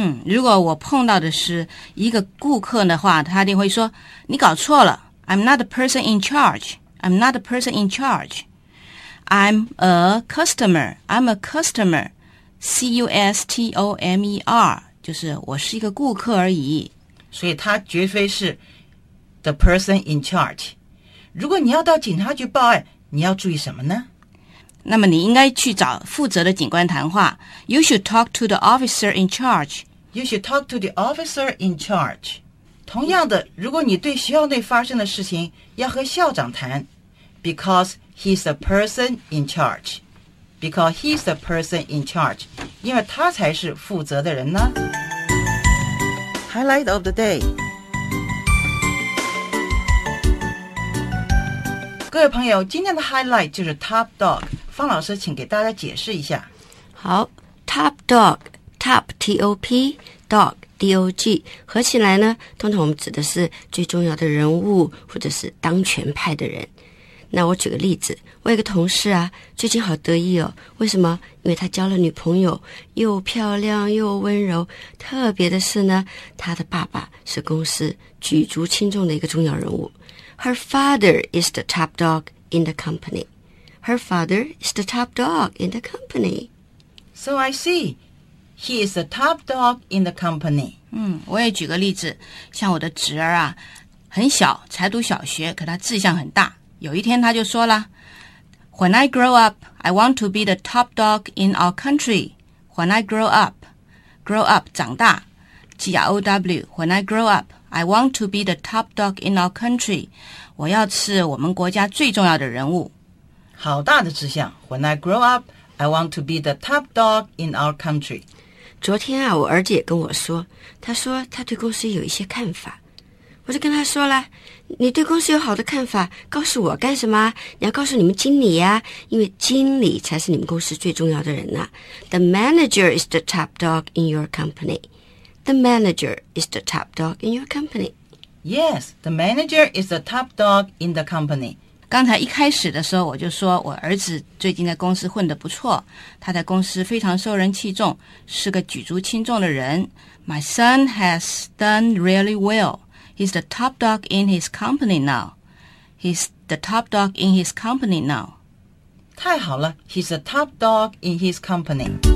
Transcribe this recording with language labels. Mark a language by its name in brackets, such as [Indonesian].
[Chinese] 如果我碰到的是一个顾客的话，他一定会说，你搞错了， [English] I'm not the person in charge， I'm not the person in charge， I'm a customer， I'm a customer， C-U-S-T-O-M-E-R， [Chinese] 就是我是一个顾客而已。所以他绝非是 [English] the person in charge。 [Chinese] 如果你要到警察局报案，你要注意什么呢？那么你应该去找负责的警官谈话。 [English] You should talk to the officer in charge， You should talk to the officer in charge。 [Chinese] 同样的，如果你对学校内发生的事情要和校长谈， [English] Because he's the person in charge， [Chinese] Because he's the person in charge， 因为他才是负责的人呢。 [English] Highlight of the day， [Chinese] 各位朋友，今天的 highlight 就是 top dog。方老师请给大家解释一下。好， top dog， top T-O-P， dog D-O-G， 合起来呢，通常我们指的是最重要的人物或者是当权派的人。那我举个例子，我有个同事啊，最近好得意哦。为什么？因为他交了女朋友，又漂亮又温柔。特别的是呢，他的爸爸是公司举足轻重的一个重要人物。 [English] Her father is the top dog in the company. Her father is the top dog in the company. So I see. He is the top dog in the company. [Chinese] 我也举个例子，像我的侄儿啊，很小，才读小学，可他志向很大。有一天他就说了， [English] When I grow up, I want to be the top dog in our country. When I grow up, grow up [Chinese] 长大， [English] G-R-O-W, When I grow up, I want to be the top dog in our country. [Chinese] 我要是我们国家最重要的人物。好大的志向， [English] When I grow up, I want to be the top dog in our country. [Chinese] 昨天啊，我儿子也跟我说，他说他对公司有一些看法。我就跟他说了，你对公司有好的看法告诉我干什么？你要告诉你们经理啊，因为经理才是你们公司最重要的人啊。 [English] The manager is the top dog in your company. The manager is the top dog in your company. Yes, the manager is the top dog in the company. [Chinese] 刚才一开始的时候我就说，我儿子最近在公司混得不错，他在公司非常受人器重，是个举足轻重的人。 [English] My son has done really wellHe's the top dog in his company now. He's the top dog in his company now. [Chinese] 太好了， [English] He's the top dog in his company.